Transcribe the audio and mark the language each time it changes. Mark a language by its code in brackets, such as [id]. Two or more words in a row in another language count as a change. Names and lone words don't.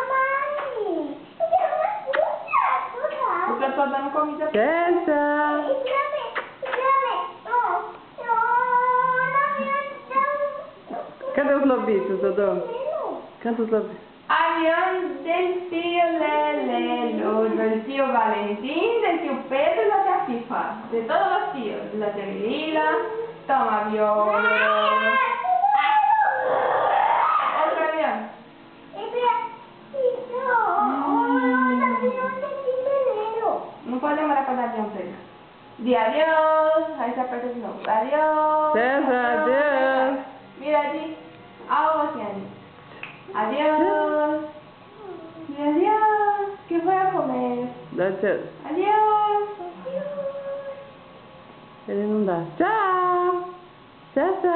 [pt] Porque eu tô dando comida pra César. Cadê os lobitos, Dodô? Canta os lobitos. [es] Avião del tio Lelelo, del tio Valentín, del tio Pedro y la tía Fifa. De todos los tíos. La tía Lila, toma avión. Otro avión. [pt] Não pode demorar para dar avião pra ele. [es] De adiós. [pt] Aí você aperta de novo. Adiós. César, adeus. [es] Mira allí. [pt] Algo assim ali. [es] Adiós. Mira, adiós. Que voy a comer. [pt] Dá tchau. [es] Adiós. [pt] Ele não dá. Tchau. César.